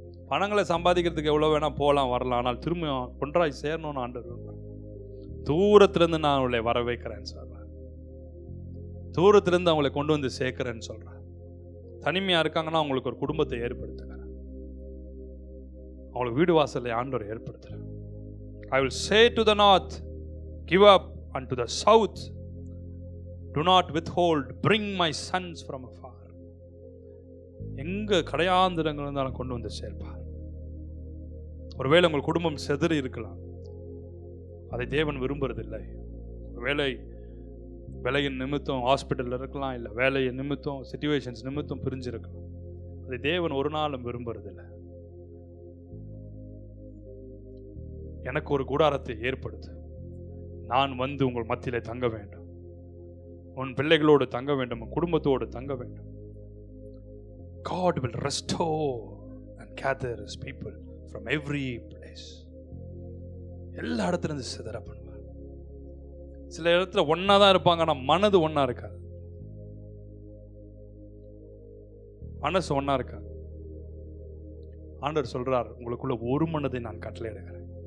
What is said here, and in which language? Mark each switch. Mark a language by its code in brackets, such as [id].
[ta] பணங்களை சம்பாதிக்கிறதுக்கு எவ்வளோ வேணால் போகலாம் வரலாம், ஆனால் திரும்ப ஒன்றாய் சேரணும்னு ஆண்டவர் விரும்புகிறார். தூரத்துலேருந்து நான் அவளை வர வைக்கிறேன்னு சொல்கிறேன். தூரத்துலேருந்து அவங்களை கொண்டு வந்து சேர்க்கிறேன்னு சொல்கிறேன். தனிமையாக இருக்காங்கன்னா அவங்களுக்கு ஒரு குடும்பத்தை ஏற்படுத்துகிறேன். அவங்களுக்கு வீடு வாசலை ஆண்டவர் ஏற்படுத்துகிறேன். [en] I will say to the north, give up, and to the south, do not withhold, bring my sons from afar. [ta] எங்க கடையாந்திரங்கள் இருந்தாலும் கொண்டு வந்து சேர்ப்பார். ஒருவேளை உங்கள் குடும்பம் செதறி இருக்கலாம், அதை தேவன் விரும்புறதில்லை. வேலையின் நிமித்தம் ஹாஸ்பிட்டலில் இருக்கலாம், இல்லை வேலையின் நிமித்தம் சிச்சுவேஷன்ஸ் நிமித்தம் பிரிஞ்சிருக்கலாம். அதை தேவன் ஒரு நாளும் விரும்புறதில்லை. எனக்கு ஒரு கூடாரத்தை ஏற்படுத்து, நான் வந்து உங்கள் மத்தியிலே தங்க வேண்டும், உன் பிள்ளைகளோடு தங்க வேண்டும், உன் குடும்பத்தோடு தங்க வேண்டும். [en] God will restore and gather his people from every place. [ta] எல்லா இடத்துல இருந்து சிதற பண்ணுவார். சில இடத்துல ஒன்னா தான் இருப்பாங்க, ஆனால் மனது ஒன்னா இருக்காது. மனசு ஒன்னா இருக்காது. ஆண்டவர் சொல்றார், உங்களுக்குள்ள ஒரு மனதை நான் கட்டளையிடுகிறேன்.